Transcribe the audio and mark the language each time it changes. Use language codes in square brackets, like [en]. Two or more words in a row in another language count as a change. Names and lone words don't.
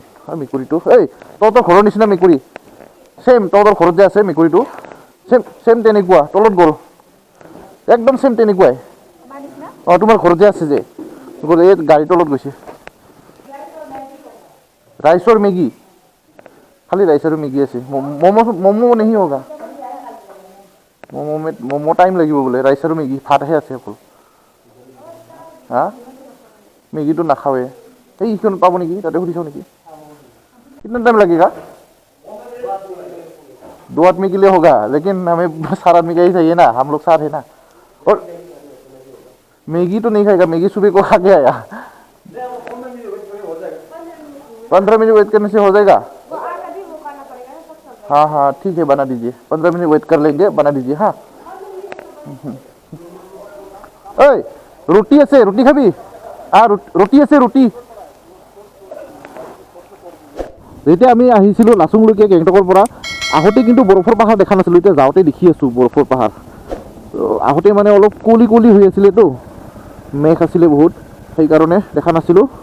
[as] আৰু মেকুৰীটো, এই তহঁতৰ ঘৰৰ নিচিনা মেকুৰী, ছেম তহঁতৰ ঘৰত যে আছে মেকুৰীটো, ছেম তেনেকুৱা, তলত গ'ল একদম ছেম তেনেকুৱাই। অঁ তোমাৰ ঘৰত যে আছে যে, এই গাড়ীৰ তলত গৈছে। ৰাইচৰ মেগী, খালি [hi] राइस और मैगी [as] আছে। [hi] मोमो नहीं होगा, मोमो टाइम लगे बोले, राइस और मैगी भात है अकल। हाँ मैगी तो नाखावे, [as] এইখন পাব নেকি, তাতে সুধিছ নেকি? [hi] कितना टाइम लगेगा? 2 आदमी के लिए होगा, लेकिन हमें 4 आदमी का ही चाहिए ना, हम लोग 7 है ना। और मैगी तो नहीं खाएगा, मैगी सुबह को खा के आया। 15 मिनट वेट करने से हो जाएगा। हाँ हाँ ठीक है, बना दीजिए, 15 मिनट वेट कर लेंगे, बना दीजिए। हाँ ओए [as] रोटी আছে, रोटी খাবি? रोटी আছে, रोटी। যেতিয়া আমি আহিছিলোঁ লাচুংলৈকে গেংটকৰ পৰা, আহোঁতে কিন্তু বৰফৰ পাহাৰ দেখা নাছিলোঁ, এতিয়া যাওঁতে দেখি আছোঁ বৰফৰ পাহাৰ। আহোঁতে মানে অলপ কুঁৱলী হৈ আছিলেতো, মেঘ আছিলে বহুত, সেইকাৰণে দেখা নাছিলোঁ।